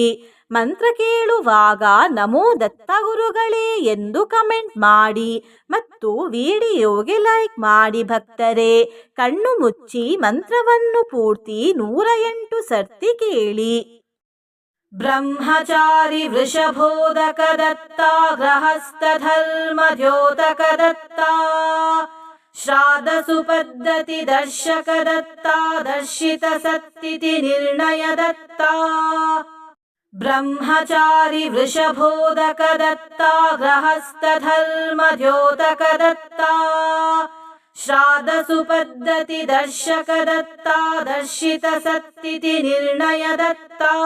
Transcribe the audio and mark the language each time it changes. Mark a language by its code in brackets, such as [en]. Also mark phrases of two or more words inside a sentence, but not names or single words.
[kn] ಮಂತ್ರ ಕೇಳುವಾಗ ನಮೋ ದತ್ತಗುರುಗಳೇ ಎಂದು ಕಮೆಂಟ್ ಮಾಡಿ ಮತ್ತು ವಿಡಿಯೋಗೆ ಲೈಕ್ ಮಾಡಿ. ಭಕ್ತರೇ, ಕಣ್ಣು ಮುಚ್ಚಿ ಮಂತ್ರವನ್ನು ಪೂರ್ತಿ 108 ಸರ್ತಿ ಕೇಳಿ. [sa] ಬ್ರಹ್ಮಚಾರಿ ವೃಷಭೋದಕ ದತ್ತ ಗೃಹಸ್ಥ ಧರ್ಮ ದ್ಯೋತಕ ದತ್ತ ಶ್ರಾದ್ದ ಸುಪದ್ಧತಿ ದರ್ಶಕ ದತ್ತ ದರ್ಶಿತ ಸತ್ತಿತಿ ನಿರ್ಣಯ ದತ್ತ. ಬ್ರಹ್ಮಚಾರಿ ವೃಷಭೋದಕ ದತ್ತ ಗೃಹಸ್ಥ ಧರ್ಮ ದ್ಯೋತಕ ದತ್ತ ಶ್ರಾದ್ದ ಸುಪದ್ಧತಿ ದರ್ಶಕ ದತ್ತ ದರ್ಶಿತ ಸತ್ತಿತಿ ನಿರ್ಣಯ ದತ್ತ.